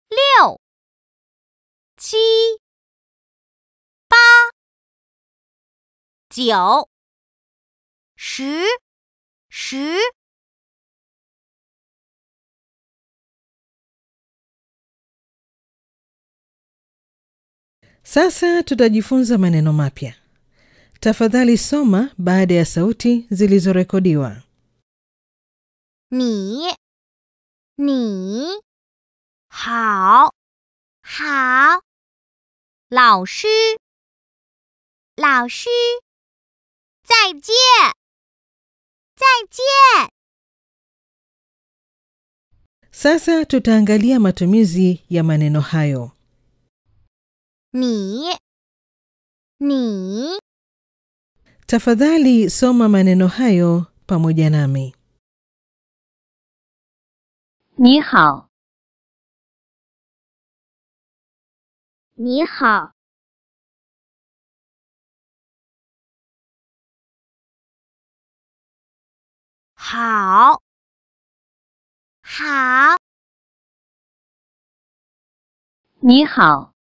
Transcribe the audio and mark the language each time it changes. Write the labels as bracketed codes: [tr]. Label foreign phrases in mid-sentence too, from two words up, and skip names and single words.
[zh] 6、7、8、9、10。 [sw] Sasa tutajifunza maneno mapya. Tafadhali soma baada ya sauti zilizorekodiwa. [zh] 你好老师再见。 [sw] Sasa tutaangalia matumizi ya maneno hayo. [zh] 你 [sw] Tafadhali soma maneno hayo pamoja nami. [zh] 你好 好 你好